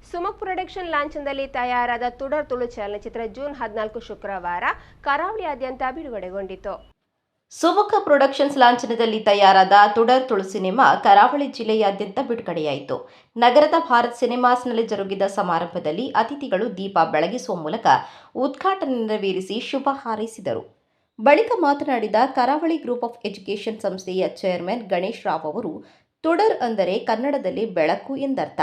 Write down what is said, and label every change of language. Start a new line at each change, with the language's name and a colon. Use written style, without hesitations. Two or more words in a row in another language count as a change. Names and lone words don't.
Kannada: ಸುಮಕ್ ಪ್ರೊಡಕ್ಷನ್ ಲಾಂಛನದಲ್ಲಿ ತಯಾರಾದ ತುಡರ್ ತುಳು ಚಲನಚಿತ್ರ ಜೂನ್ 14 ಶುಕ್ರವಾರ ಕರಾವಳಿಯಾದ್ಯಂತ ಬಿಡುಗಡೆಗೊಂಡಿತು. ಸುಮುಖ ಪ್ರೊಡಕ್ಷನ್ಸ್ ಲಾಂಛನದಲ್ಲಿ ತಯಾರಾದ ತುಡರ್ ತುಳು ಸಿನಿಮಾ ಕರಾವಳಿ ಜಿಲ್ಲೆಯಾದ್ಯಂತ ಬಿಡುಗಡೆಯಾಯಿತು. ನಗರದ ಭಾರತ್ ಸಿನಿಮಾಸ್ನಲ್ಲಿ ಜರುಗಿದ ಸಮಾರಂಭದಲ್ಲಿ ಅತಿಥಿಗಳು ದೀಪ ಬೆಳಗಿಸುವ ಮೂಲಕ ಉದ್ಘಾಟನೆ ನೆರವೇರಿಸಿ ಶುಭ ಹಾರೈಸಿದರು. ಬಳಿಕ ಮಾತನಾಡಿದ ಕರಾವಳಿ ಗ್ರೂಪ್ ಆಫ್ ಎಜುಕೇಷನ್ ಸಂಸ್ಥೆಯ ಚೇರ್ಮನ್ ಗಣೇಶ್ ರಾವ್ ಅವರು, ತುಡರ್ ಅಂದರೆ ಕನ್ನಡದಲ್ಲಿ ಬೆಳಕು ಎಂದರ್ಥ.